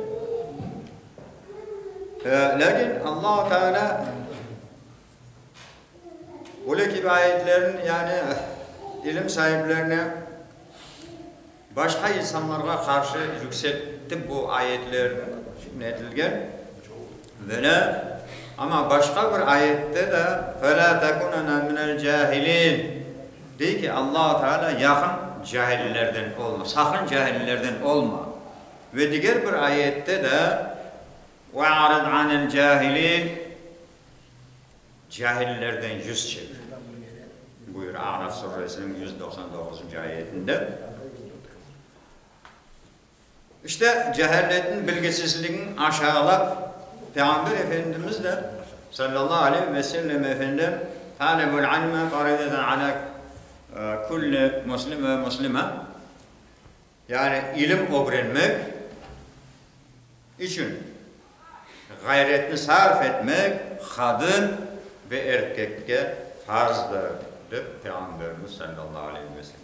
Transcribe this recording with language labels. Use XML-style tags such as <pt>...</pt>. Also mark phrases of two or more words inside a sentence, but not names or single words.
<tr>Lakin Allah-u Teala bu gibi ayetlerin yani ilim sahiplerine başka insanlara karşı yükseltti bu ayetler nedilgen ve ama başka bir ayette de</tr> <ar>فَلَا تَكُنَنَا مِنَ الْجَاهِلِينَ</ar> <tr>diyor ki Allah-u Teala yakın cahillerden olma, sakın cahillerden olma. Ve diğer bir ayette de</tr> <ar>وَعَرَضْ عَنِ الْجَاهِلِينَ</ar> <tr>cahillerden yüz çevir. Buyur Araf suresinin 199. ayetinde. İşte cehaletin, bilgisizliğin aşağılap Peygamber Efendimiz de</tr> <ar>صلى الله عليه وسلم</ar> <tr>efendim</tr> <ar>طلب العلم فريضة على كل مسلم ومسلمة,</ar> <tr>yani ilim öğrenmek için gayretini sarf etmek kadın ve erkekke farzdır dedi Peygamberimiz</tr> <ar>صلى الله عليه وسلم.</ar>